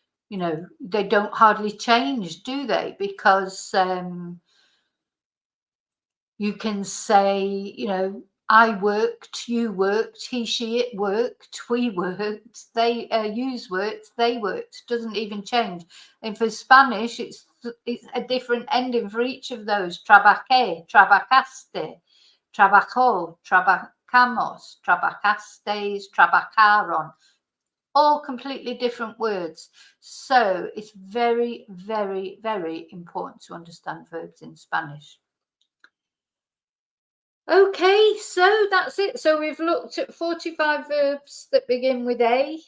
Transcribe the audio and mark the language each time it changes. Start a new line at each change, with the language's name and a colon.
English: You know, they don't hardly change, do they? Because you can say, you know, I worked, you worked, he, she, it worked, we worked, they use worked, they worked. Doesn't even change. And for Spanish, it's a different ending for each of those.
Spanish: Trabajé, trabajaste, trabajó, trabajamos, trabajastes, trabajaron.
English: All completely different words. So it's very, very, very important to understand verbs in Spanish. Okay, so that's it. So we've looked at 45 verbs that begin with A.